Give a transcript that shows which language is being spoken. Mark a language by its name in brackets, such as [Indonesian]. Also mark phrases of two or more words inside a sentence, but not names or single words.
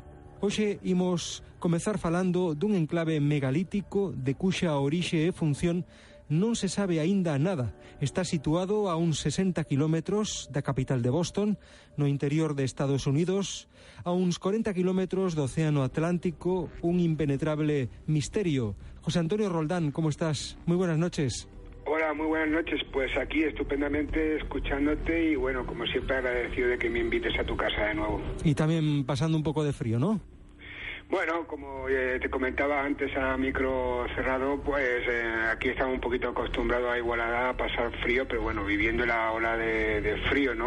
[Galician] Hoxe imos comezar falando dun enclave megalítico de cuxa orixe e función non se sabe aínda nada. Está situado a uns 60 kilómetros da capital de Boston, no interior de Estados Unidos, a uns 40 kilómetros do Océano Atlántico, un impenetrable misterio. [Spanish] José Antonio Roldán, ¿cómo estás? Muy buenas noches. Hola, muy buenas noches. Pues aquí estupendamente escuchándote y bueno, como siempre agradecido de que me invites a tu casa de nuevo. Y también pasando un poco de frío, ¿no? Bueno, como te comentaba antes a micro cerrado, pues aquí estamos un poquito acostumbrados a Igualada a pasar frío, pero bueno, viviendo la ola de frío, ¿no?